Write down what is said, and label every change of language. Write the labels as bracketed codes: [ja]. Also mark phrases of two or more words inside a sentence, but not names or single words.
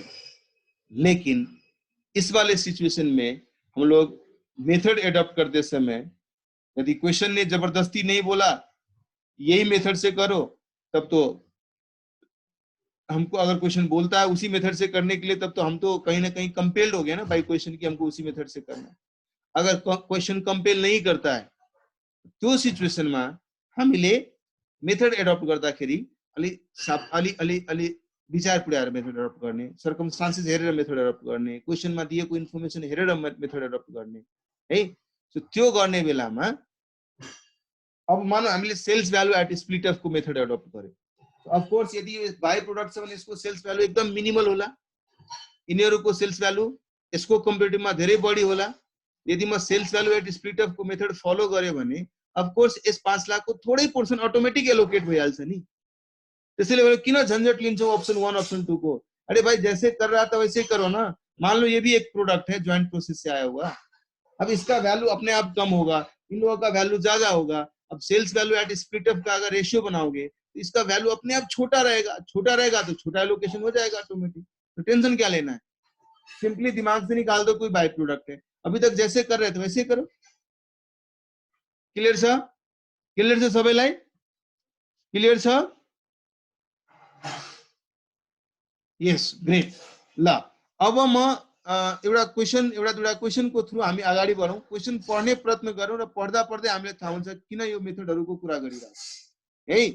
[hi] लेकिन इस वाले सिचुएशन में हम लोग [en] method adopt [hi] करते समय यदि क्वेश्चन ने जबरदस्ती नहीं बोला यही मेथड से करो, तब तो हमको, अगर क्वेश्चन बोलता है उसी मेथड से करने के लिए, तब तो हम तो कहीं ना कहीं कंपेल्ड हो गए ना [en] by question [hi] की हमको उसी मेथड से करना। [ne] अगर [en] question compel [hi] नहीं करता है [ne] त्यो सिचुएशन में हामीले [en] method adopt [ne] गर्दाखेरि अलि विचार पुर्याएर [en] method adopt [ne] गर्ने, सर्कमस्टान्सेस हेरेर [en] method adopt [ne] गर्ने, क्वेश्चनमा दिएको इन्फर्मेसन हेरेर [en] method adopt [ne] गर्ने है। सो त्यो गर्ने बेलामा अब मानौ हामीले [en] sales value at split off [ne] को [en] method adopt [ne] गर्यो, [en] of course [ne] यदि यो [en] by product [ne] छ भने यसको [en] sales value [ne] एकदम मिनिमल होला, यिनीहरुको [en] sales value [ne] यसको कम्पेरिटिभमा धेरै बढी होला। यदि म [en] sales value at split off [ne] को [en] method follow [ne] गरे भने [en] of course [ne] यस 5 लाख को थोड़ै पोर्सन [en] automatic allocate [ne] भइहाल्छ नि। त्यसैले किन झन्झट लिन्छौ [en] option 1 option 2 [ne] को? [hi] अरे भाई जैसे कर रहा था वैसे ही करो ना। मान लो ये भी एक प्रोडक्ट है [en] joint process [hi] से आया हुआ, अब इसका वैल्यू अपने आप कम होगा, इन लोगों का वैल्यू ज्यादा होगा। अब [en] sales value at split up [hi] का अगर रेशियो बनाओगे तो इसका वैल्यू अपने आप छोटा रहेगा तो छोटा एलोकेशन हो जाएगा ऑटोमेटिक। तो टेंशन क्या लेना है, सिंपली दिमाग से निकाल दो कोई [en] by product [hi] है, अभी तक जैसे कर रहे थे वैसे करो। [ne] क्लियर छ? क्लियर छ सबैलाई? क्लियर छ? [en] yes, great. [ne] ल अब म एउटा क्वेशन को थ्रु हामी अगाडि बढौं, क्वेशन पढ्ने प्रयत्न गरौं र पढ्दा पढ्दै हामीले थाहा हुन्छ किन यो मेथडहरुको कुरा गरिरहेको है।